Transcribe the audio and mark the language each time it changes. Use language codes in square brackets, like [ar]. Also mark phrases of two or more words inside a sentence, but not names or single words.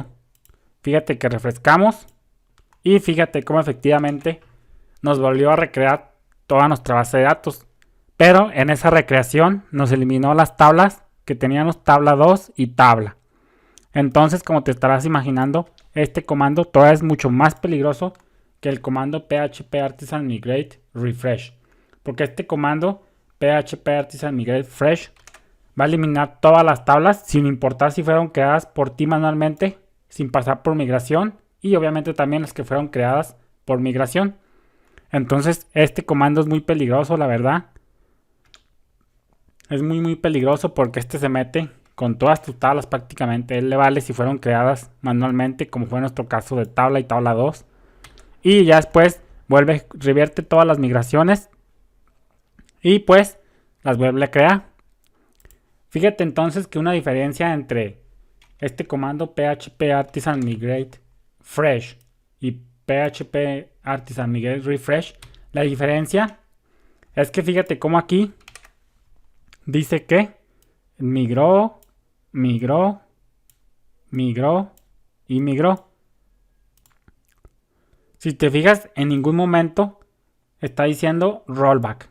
[es] Fíjate que refrescamos y fíjate cómo efectivamente nos volvió a recrear toda nuestra base de datos. Pero en esa recreación nos eliminó las tablas que teníamos tabla 2 y tabla. Entonces, como te estarás imaginando, este comando todavía es mucho más peligroso que el comando php artisan migrate refresh. Porque este comando php artisan migrate fresh va a eliminar todas las tablas sin importar si fueron creadas por ti manualmente, sin pasar por migración, y obviamente también las que fueron creadas por migración. Entonces este comando es muy peligroso, la verdad. Es muy peligroso porque este se mete con todas tus tablas prácticamente. Él le vale si fueron creadas manualmente, como fue nuestro caso de tabla y tabla 2. Y ya después revierte todas las migraciones y pues las vuelve a crear. Fíjate entonces que una diferencia entre este comando php artisan migrate fresh y php artisan migrate refresh, la diferencia es que fíjate cómo aquí dice que migró y migró. Si te fijas, en ningún momento está diciendo rollback.